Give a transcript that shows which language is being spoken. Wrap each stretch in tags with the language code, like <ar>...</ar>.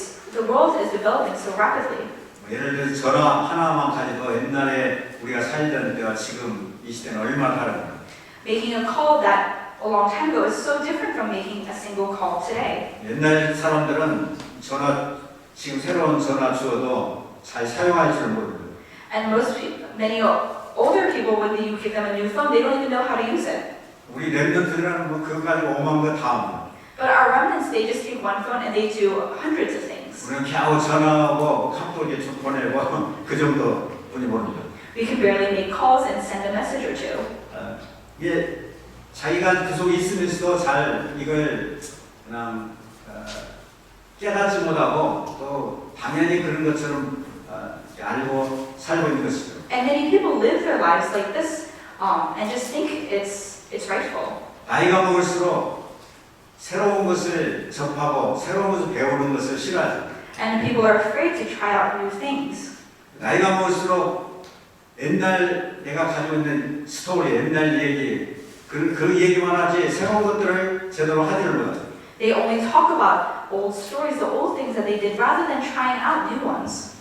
<en>The world is developing so rapidly.</en> <ko>예를 들어서 전화 하나만 가지고 옛날에 우리가 살던 때와 지금 이 시대는 얼마나 다릅니까?</ko> <en>Making a call that a long time ago is so different from making a single call today.</en> <ko>옛날 사람들은 지금 새로운 전화 주어도 잘 사용할 줄 모릅니다.</ko> <en>And many older people, when you give them a new phone, they don't even know how to use it.</en> <ko>우리 랩런트들은 그거 가지고 오만 거 다 합니다.</ko> <en>But our remnants, they just take one phone and they do hundreds of things.</en> <ko>우리는 겨우 전화하고 카톡 이렇게 좀 보내고 그 정도 뿐이 모릅니다.</ko> <en>We can barely make calls and send a message or two.</en> <ko>이게 자기가 그 속에 있으면서도 잘 이걸 그냥 깨닫지 못하고 또 당연히 그런 것처럼 알고 살고 있는 것이죠.</ko> <en>And many people live their lives like this and just think it's rightful.</en> <ko>나이가 먹을수록 새로운 것을 접하고 새로운 것을 배우는 것을 싫어하죠.</ko> <en>And people are afraid to try out new things.</en> <ko>나이가 먹을수록 옛날 내가 가지고 있는 스토리, 옛날 얘기 그 얘기만 하지 새로운 것들을 제대로 하지를 못하죠.</ko> <en>They only talk about old stories, the old things that they did, rather than trying out new ones.</en>